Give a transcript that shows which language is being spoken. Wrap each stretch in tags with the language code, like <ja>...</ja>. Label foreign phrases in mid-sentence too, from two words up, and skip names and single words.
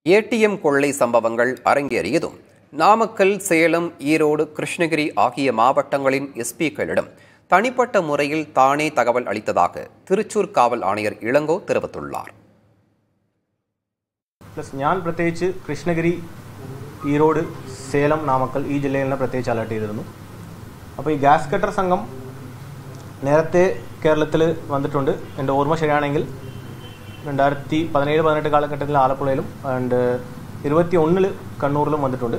<ta>ஏடிஎம் கொள்ளை சம்பவங்கள் அரங்கேறியதும் நாமக்கல், சேலம், ஈரோடு, கிருஷ்ணகிரி ஆகிய மாவட்டங்களின் எஸ்பிக்களிடம் தனிப்பட்ட முறையில் தானே தகவல் அளித்ததாக திருச்சூர் காவல் ஆணையர் இளங்கோ தெரிவித்துள்ளார்.</ta> <ml>ഞാൻ പ്രത്യേകിച്ച് കൃഷ്ണഗിരി, ഈരോട്, സേലം, നാമക്കൽ ഈ ജില്ലകളിനെ പ്രത്യേകിച്ച് അലർട്ട് ചെയ്തിരുന്നു. അപ്പോൾ ഈ ഗ്യാസ് കട്ടർ സംഘം നേരത്തെ കേരളത്തിൽ വന്നിട്ടുണ്ട്. എൻ്റെ ഓർമ്മ ശരിയാണെങ്കിൽ 2017-18 കാലഘട്ടത്തിൽ ആലപ്പുഴയിലും ആൻഡ് 2021 കണ്ണൂരിലും വന്നിട്ടുണ്ട്.</ml>